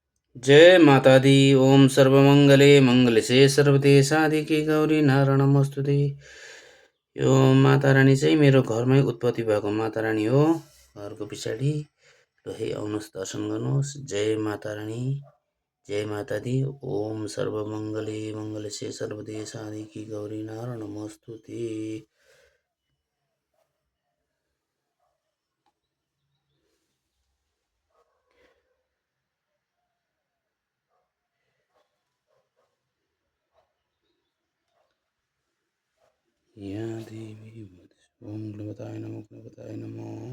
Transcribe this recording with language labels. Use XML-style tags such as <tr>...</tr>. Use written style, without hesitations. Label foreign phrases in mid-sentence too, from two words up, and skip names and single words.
<pa>जय माता दी।</pa> <sa>ओम सर्वमंगले मंगल से सर्वदे साधिके गौरी नारायण नमस्तुते।</sa> <ne>यो माता रानी चाहिँ मेरो घरमै उत्पत्ति भएको माता रानी हो। घरको पछाडि ल है आउनुहोस् दर्शन गर्नुहोस्।</ne> <pa>जय माता रानी, जय माता दी।</pa> <sa>ओम सर्वमंगले मंगल से सर्वदे साधिके गौरी नारायण नमस्तुते। या देवी ओम गणपताय नमो, गणपताय नमो।</sa>